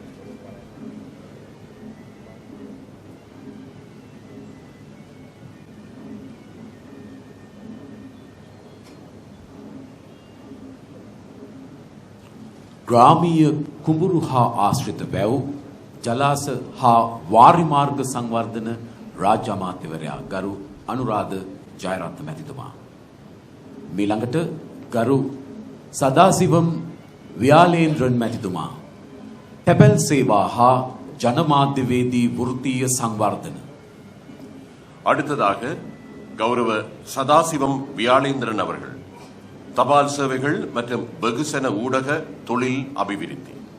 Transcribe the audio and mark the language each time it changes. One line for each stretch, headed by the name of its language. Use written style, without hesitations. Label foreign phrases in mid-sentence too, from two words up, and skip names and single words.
Sinhala: ග්‍රාමීය කුඹුරු හා ආශ්‍රිත වැව් ජලාශ හා වාරිමාර්ග සංවර්ධන රාජ්‍ය අමාත්‍යවරයා ගරු අනුරාධ ජයරත්න මැතිතුමා. ඊළඟට ගරු සදාසිවම් ව්‍යාලේන්ද්‍රන් මැතිතුමා තැපැල් සේවා හා ජනමාධ්‍යවේදී වෘත්තීය සංවර්ධන.
Tamil: அடுத்ததாக கௌரவ சதாசிவம் வியாளேந்திரன் அவர்கள் தபால் சேவைகள் மற்றும் வெகுசன ஊடக தொழில் அபிவிருத்தி.